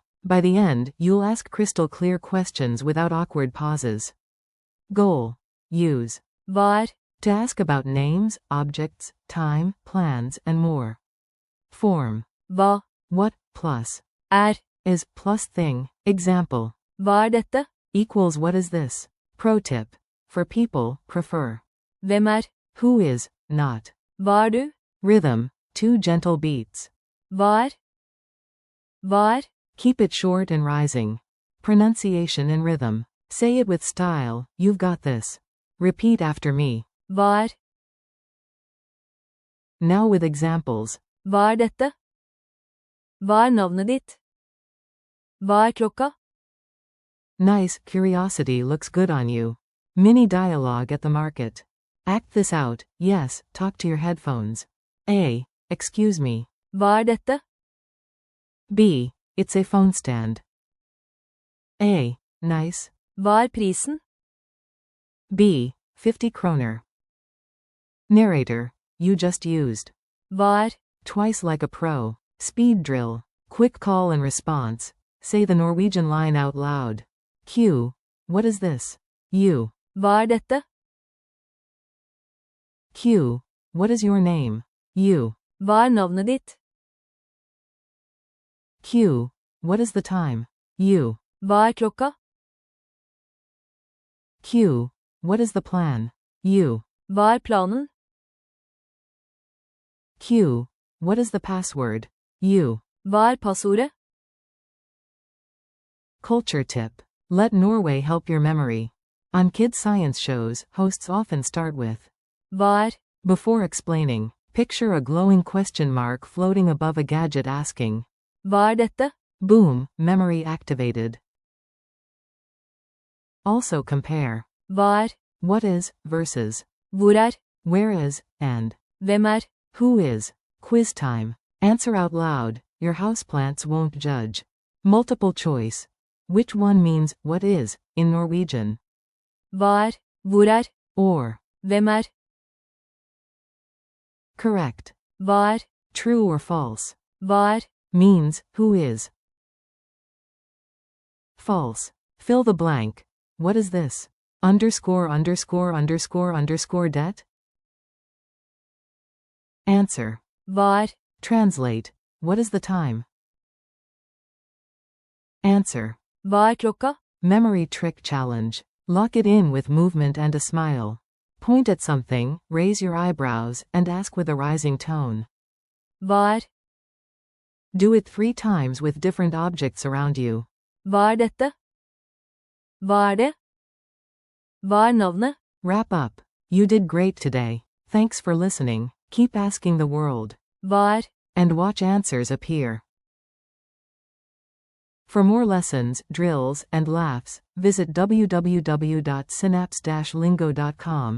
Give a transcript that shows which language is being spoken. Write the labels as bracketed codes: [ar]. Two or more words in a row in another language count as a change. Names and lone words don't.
[en] By the end, you'll ask crystal clear questions without awkward pauses. Goal. Use. [no] Hva er. [en] To ask about names, objects, time, plans, and more. Form. [no] Hva. [en] What, plus. [no] Er. [en] Is, plus thing. Example. [no] Hva er dette? [en] Equals what is this? Pro tip. For people, prefer. [no] Hvem er. [en] Who is, not. [no] Hva er du? [en] Rhythm. 2 gentle beats. [no] Hva er. Hva er. [en] Keep it short and rising. Pronunciation and rhythm. Say it with style, you've got this. Repeat after me. [no] Hva er. [en] Now with examples. [no] Hva er dette? Hva er navnet ditt? Hva er klokka? [en] Nice, curiosity looks good on you. Mini dialogue at the market. Act this out, yes, talk to your headphones. A. Excuse me. [no] Hva er dette? [en] B. It's a phone stand. A. Nice. [no] Hva er prisen? [en] B. 50 kroner. Narrator. You just used. [no] Hva er. [en] Twice like a pro. Speed drill. Quick call and response. Say the Norwegian line out loud. Q. What is this? U. [no] Hva er dette? [en] Q. What is your name? U. [no] Hva er navnet ditt? [en] Q. What is the time? U. [no] Hva er klokka? [en] Q. What is the plan? U. [no] Hva er planen? [en] Q. What is the password? U. [no] Hva er passordet? [en] Culture tip. Let Norway help your memory. On kids' science shows, hosts often start with [no] Hva er. [en] Before explaining, picture a glowing question mark floating above a gadget asking. [no] Hva er dette? [en] Boom, memory activated. Also compare. [no] Hva er. [en] What is, versus. [no] Hvor er. [en] Where is, and. [no] Hvem er. [en] Who is. Quiz time. Answer out loud, your houseplants won't judge. Multiple choice. Which one means, what is, in Norwegian? [no] Hva er. Hvor er. [en] Or. [no] Hvem er. [en] Correct. [no] Hva er. [en] True or false. [no] Hva er. [en] Means, who is. False. Fill the blank. What is this? Underscore underscore underscore underscore debt? Answer. [no] Hva er. [en] Translate. What is the time? Answer. [no] Hva er klokka? [en] Memory trick challenge. Lock it in with movement and a smile. Point at something, raise your eyebrows, and ask with a rising tone. [no] Hva er. [en] Do it 3 times with different objects around you. [no] Hva er dette? Hva er det? Hva er navnet? [en] Wrap up. You did great today. Thanks for listening. Keep asking the world. [no] Hva er. [en] And watch answers appear. For more lessons, drills, and laughs, visit www.synapse-lingo.com.